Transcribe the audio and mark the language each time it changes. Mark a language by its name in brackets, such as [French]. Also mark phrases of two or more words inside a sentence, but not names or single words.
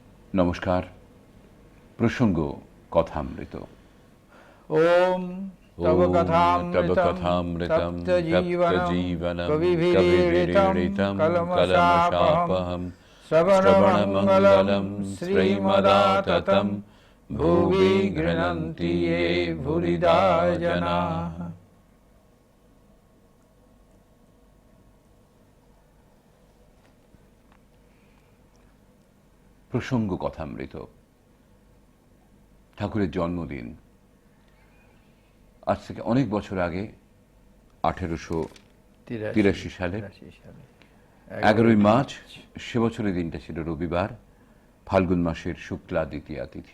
[Bangla] নমস্কার। প্রসঙ্গ কথামৃত। [Sanskrit] ওম তব ওম তব কথামৃতম কথামৃতম তপ্তজীবনম তপ্তজীবনম কবিভিরীড়িতম কবিভিরীড়িতম কলমশাপহম কলমশাপহম শ্রবণমঙ্গলম শ্রবণমঙ্গলম শ্রীমদাততম শ্রীমদাততম ভুবি ভুবি গৃণন্তি গৃণন্তি ये ये ভুরিদা ভুরিদা জনাঃ। [Bangla] জনাঃ। প্রসঙ্গ কথামৃত। ঠাকুরের জন্মদিন আজ থেকে অনেক বছর আগে 1883 সালে 11ই মার্চ, সে বছরের দিনটা ছিল রবিবার, ফাল্গুন মাসের শুক্লা দ্বিতীয়া তিথি।